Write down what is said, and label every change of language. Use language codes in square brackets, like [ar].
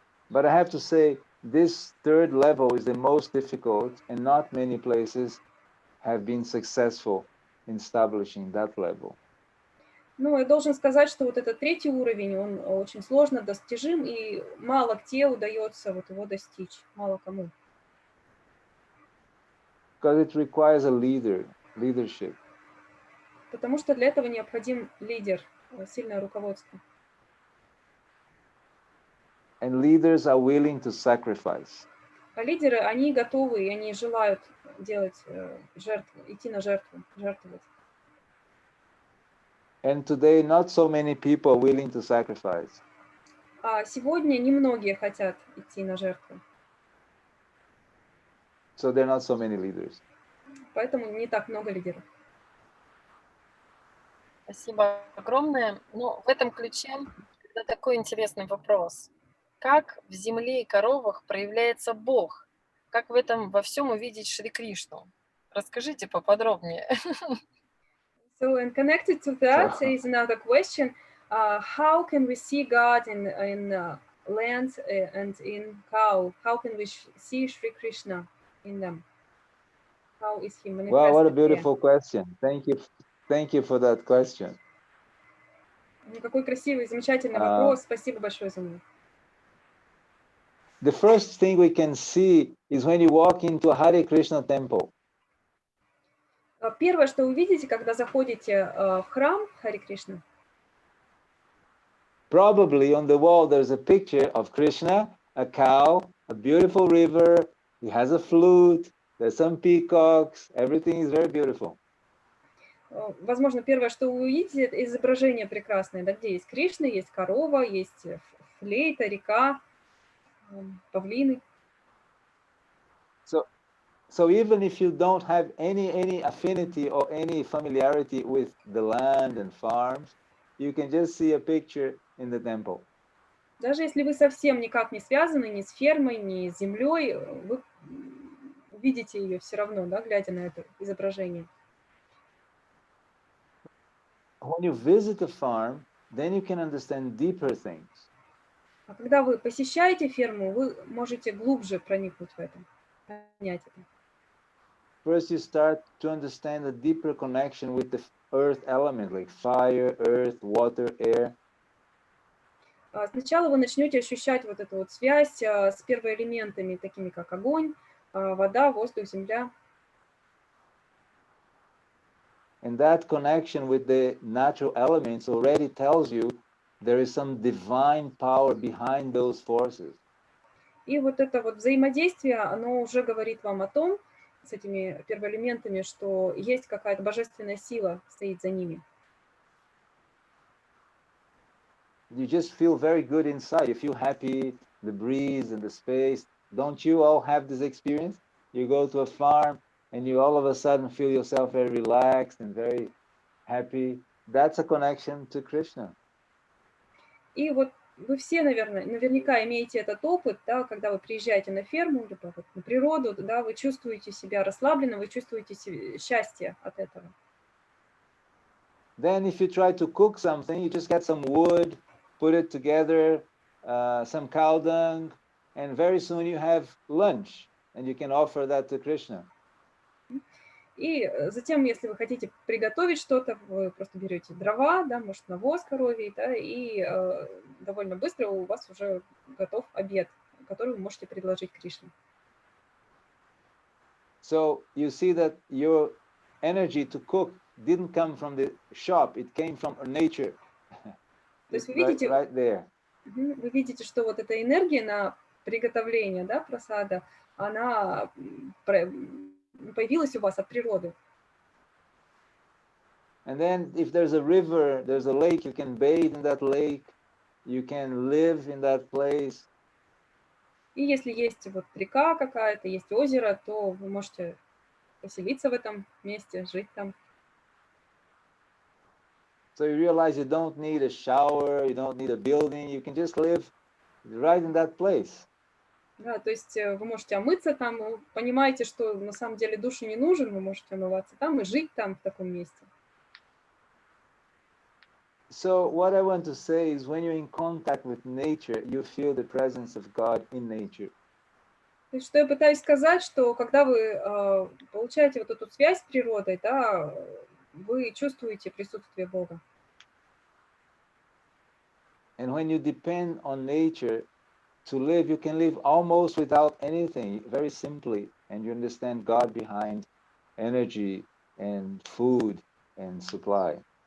[en] But I have to say, this third level is the most difficult, and not many places have been successful in establishing that level. [ru] Ну, я должен сказать, что вот этот третий уровень, он очень сложно достижим, и мало где удается вот его достичь, мало кому. [en] Because it requires a leadership. [ru] Потому что для этого необходим лидер, сильное руководство. [en] And leaders are willing to sacrifice. [ru] А лидеры, они готовы, и они желают делать жертву, идти на жертву, жертвовать. [en] And today, not so many people are willing to sacrifice. [ru] А сегодня немногие хотят идти на жертву. [en] So there are not so many leaders. [ru] Поэтому не так много лидеров. Спасибо огромное. Ну, в этом ключе это такой интересный вопрос. Как в земле и коровах проявляется Бог? Как в этом во всем увидеть Шри Кришну? Расскажите поподробнее. [en] So, and connected to that is another question. How can we see God in land and in cow? How can we see Shri Krishna in them? How is he manifested? Wow, what a beautiful question. Thank you for that question. [ru] Какой красивый, замечательный вопрос. Спасибо большое за него. [en] The first thing we can see is when you walk into a Hare Krishna temple. [ru] Первое, что увидите, когда заходите в храм Харе Кришна. [en] Probably on the wall there's a picture of Krishna, a cow, a beautiful river, he has a flute, there's some peacocks, everything is very beautiful. [ru] Возможно, первое, что вы увидите, это изображение прекрасное, да, где есть Кришна, есть корова, есть флейта, река, павлины. [en] So even if you don't have any affinity or any familiarity with the land and farms, you can just see a picture in the temple. [ru] Даже если вы совсем никак не связаны ни с фермой, ни с землей, вы увидите ее все равно, да, глядя на это изображение. [en] When you visit a farm, then you can understand deeper things. [ru] А когда вы посещаете ферму, вы можете глубже проникнуть в это, понять это. [en] First, you start to understand a deeper connection with the earth element, like fire, earth, water, air. [ru] Сначала вы начнете ощущать вот эту вот связь с первоэлементами, такими как огонь, вода, воздух, земля. [en] And that connection with the natural elements already tells you there is some divine power behind those forces. [ru] И вот это вот взаимодействие, оно уже говорит вам о том, с этими первоэлементами, что есть какая-то божественная сила, стоит за ними. [en] You just feel very good inside. You feel happy, the breeze and the space. Don't you all have this experience? You go to a farm and you all of a sudden feel yourself very relaxed and very happy. That's a connection to Krishna. [ru] И вот вы все, наверняка имеете этот опыт, да, когда вы приезжаете на ферму, либо вот на природу, да, вы чувствуете себя расслабленно, вы чувствуете счастье от этого. [en] Then if you try to cook something, you just get some wood, put it together, some cow dung, and very soon you have lunch, and you can offer that to Krishna. [ru] И затем, если вы хотите приготовить что-то, вы просто берете дрова, да, может, навоз коровий, да, и довольно быстро у вас уже готов обед, который вы можете предложить Кришне. [en] So you see that your energy to cook didn't come from the shop, it came from nature. [ru] То есть вы видите, [en] right there. [ru] Вы видите, что вот эта энергия на приготовление, да, прасада, она появилась у вас от природы. [en] And then if there's a river, there's a lake, you can bathe in that lake, you can live in that place. [ru] И если есть вот река какая-то, есть озеро, то вы можете поселиться в этом месте, жить там. [en] So you realize you don't need a shower, you don't need a building, you can just live right in that place. [ru] Да, то есть вы можете омыться там, вы понимаете, что на самом деле душу не нужен, вы можете омываться там и жить там, в таком месте. [en] So what I want to say is when you're in contact with nature, you feel the presence of God in nature. [ru] То есть, что я пытаюсь сказать, что когда вы получаете вот эту связь с природой, да, вы чувствуете присутствие Бога. [en] And when you depend on nature to live, you can live almost without anything, very simply, and you understand God behind energy and food and supply.